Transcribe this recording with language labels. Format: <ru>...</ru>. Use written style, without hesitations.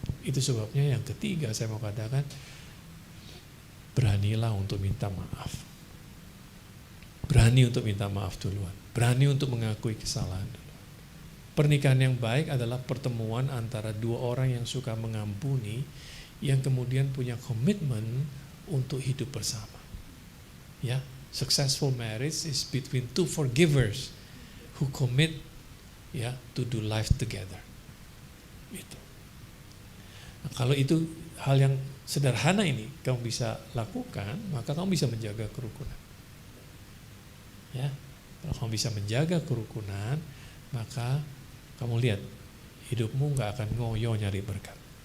<id>Itu sebabnya yang ketiga saya mau katakan, beranilah untuk minta maaf. Berani untuk minta maaf duluan. Berani untuk mengakui kesalahan duluan. Pernikahan yang baik adalah pertemuan antara dua orang yang suka mengampuni, yang kemudian punya komitmen untuk hidup bersama.</id> <en>Ya, successful marriage is between two forgivers who commit ya to do life together.</en> <id>Itu. Nah, kalau itu hal yang sederhana ini kamu bisa lakukan, maka kamu bisa menjaga kerukunan. Ya, kalau kamu bisa menjaga kerukunan, maka kamu lihat hidupmu nggak akan ngoyo nyari berkat.</id>